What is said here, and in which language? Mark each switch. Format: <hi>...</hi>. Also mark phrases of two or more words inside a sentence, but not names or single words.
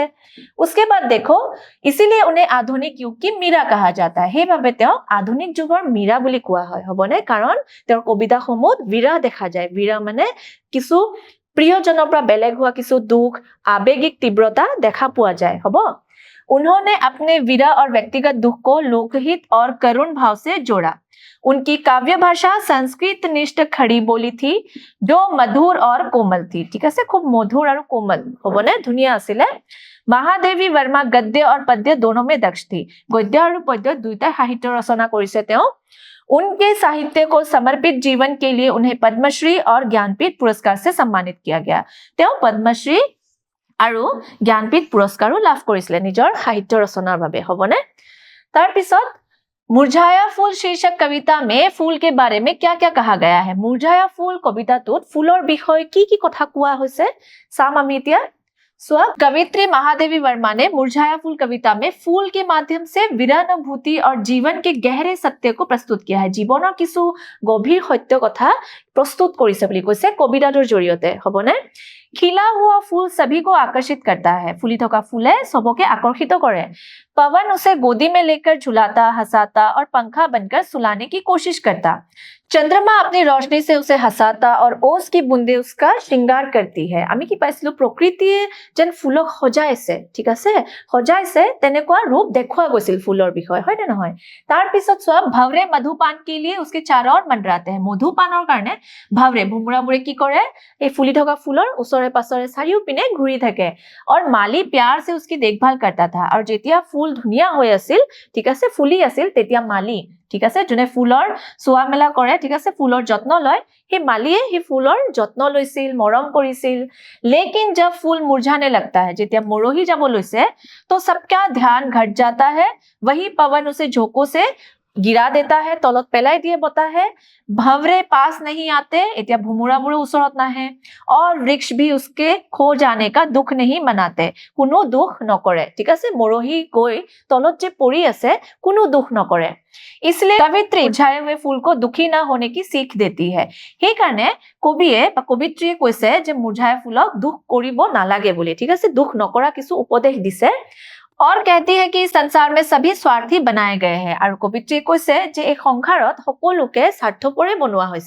<hi>उसके बाद देखो, इसीलिए उन्हें आधुनिक युग की मीरा कहा जाता है।</hi> <as>সেইভাবে তেওঁ আধুনিক যুগৰ মীৰা বুলি কোৱা হয়, হ'বনে, কাৰণ তেওঁৰ কবিতাসমূহত বিৰা দেখা যায়। বিৰা মানে কিছু প্ৰিয়জনৰ পৰা বেলেগ হোৱা কিছু দুখ আবেগিক</as> <hi>तीव्रता देखा</hi> <as>পোৱা যায়, হ'ব।</as> <hi>उन्होंने अपने विरह और व्यक्तिगत दुख को लोकहित और करुण भाव से जोड़ा। उनकी काव्य भाषा संस्कृत निष्ठ खड़ी बोली थी जो मधुर और कोमल थी,</hi> <as>ঠিক আছে,</as> <hi>खूब मधुर और कोमल,</hi> <as>হ'বনে, ধুনীয়া আছিলে।</as> <hi>महादेवी वर्मा गद्य और पद्य दोनों में दक्ष थी। गद्य और पद्य</hi> <as>দুইটা সাহিত্য ৰচনা কৰিছে তেওঁ।</as> <hi>उनके साहित्य को समर्पित जीवन के लिए उन्हें पद्मश्री और ज्ञानपीठ पुरस्कार से सम्मानित किया गया।</hi> <as>তেওঁ पद्मश्री আৰু জ্ঞানপীঠ পুৰস্কাৰো লাভ কৰিছিলে নিজৰ সাহিত্য ৰচনাৰ বাবে, হ'বনে। তাৰ পিছত</as> <hi>मुरझाया फूल शीर्षक कविता में फूल के बारे में क्या क्या कहा गया है।</hi> <as>मुरझाया फूल কবিতাটোত ফুলৰ বিষয়ে কি কথা কোৱা হৈছে চাম আমি এতিয়া।</as> <hi>कवित्री महादेवी वर्मा ने मुरझाया फूल कविता में फूल के माध्यम से विरहानुभूति और जीवन के गहरे सत्य को प्रस्तुत किया है।</hi> <as>जीवনৰ কিছু গভীৰ সত্য কথা प्रस्तुत কৰিছে বুলি কৈছে কবিতাটোৰ জৰিয়তে, হ'বনে।</as> <hi>खिला हुआ फूल सभी को आकर्षित करता है।</hi> <as>ফুলি থকা ফুলে</as> <hi>सबके आकर्षित करे। पवन उसे गोदी में लेकर झुलाता, हंसाता और पंखा बनकर सुलाने की कोशिश करता। चंद्रमा अपनी रोशनी से उसे हंसाता और ओस की बूंदे उसका श्रृंगार करती है।</hi> <as>আমি কি পাইছিলো, প্ৰকৃতিয়ে যেন ফুলক সজাইছে, ঠিক আছে, সজাইছে তেনেকুৱা ৰূপ দেখুৱা গৈছিল ফুলৰ বিষয়ে, হয় নে নহয়। তাৰ পিছত চোৱা,</as> <hi>भवरे मधुपान के लिए उसके चारों ओर मंडराते हैं।</hi> <as>মধুপানৰ কাৰণে भवरे ভুমুৰাবোৰে কি কৰে, এই ফুলি থকা ফুলৰ ওচৰে পাছৰে চাৰিও পিনে ঘূৰি থাকে।</as> <hi>और माली प्यार से उसकी देखभाल करता था।</hi> <as>আৰু যেতিয়া ফুল ধুনীয়া হৈ আছিল, ঠিক আছে, ফুলি আছিল, তেতিয়া মালি, ঠিক আছে, যোনে ফুলৰ চোৱা মেলা কৰে, ঠিক আছে, ফুলৰ যত্ন লয়, সেই মালিয়ে সেই ফুলৰ যত্ন লৈছিল, মৰম কৰিছিল।</as> <hi>लेकिन जब फूल मुरझाने लगता है,</hi> <as>যেতিয়া মৰহি যাব লৈছে,</as> <hi>तो सबका ध्यान घट जाता है। वही पवन उसे झोंकों से गिरा देता है,</hi> <as>তলত পেলাই দিয়ে বতাহে,</as> <hi>भंवरे पास नहीं आते,</hi> <as>এতিয়া ভুমুৰাবোৰে ওচৰত নাহে, और वृक्ष भी उसके खो जाने का दुख नहीं मनाते, কোনো দুখ নকৰে। ঠিক আছে, মৰহি গৈ তলত যে পৰি আছে কোনো দুখ নকৰে।</as> <hi>इसलिए कवित्री मुरझाए हुए फूल को दुखी ना होने की सीख देती है।</hi> <as>সেইকাৰণে কবিয়ে বা কবিত্ৰীয়ে কৈছে যে মুৰঝায়া ফুলক দুখ কৰিব নালাগে বুলি। ঠিক আছে, দুখ নকৰা কিছু উপদেশ দিছে।</as> <hi>और कहती है कि संसार में सभी स्वार्थी बनाए गए हैं, और कवित्री</hi> <as>কৈছে যে এই সংসাৰত সকলোকে স্বাৰ্থপৰে বনোৱা হৈছে।</as>